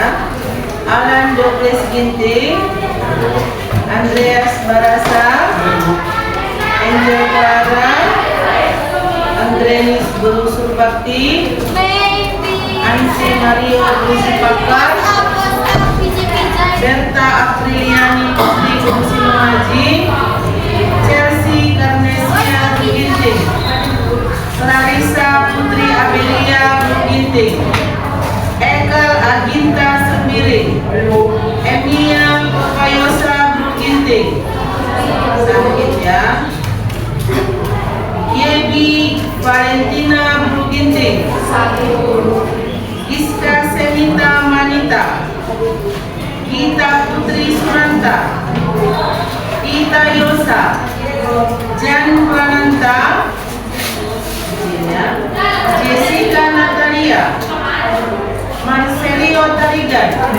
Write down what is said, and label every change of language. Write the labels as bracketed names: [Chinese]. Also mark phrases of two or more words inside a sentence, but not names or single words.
[Indonesian] Alan Douglas Ginting, Andreas Barasa, Angel Clara, Andrenis Guru Surbakti, Ansi Mario Rusipakar, Berta Apriliani Putri Guru Sinuaji, Chelsea Karnesia Ginting, Clarissa Putri Abelia Ginting, Ekel Aginta Sembiring, Emilia Papayosa Ginting. Sakit ya. Yebi Valentina Ginting, Iska Semita Manita, Gita Putri Suranta, Ita Yosa, Jan Prananta, Jessica Natalia, Marcelio Tarigan,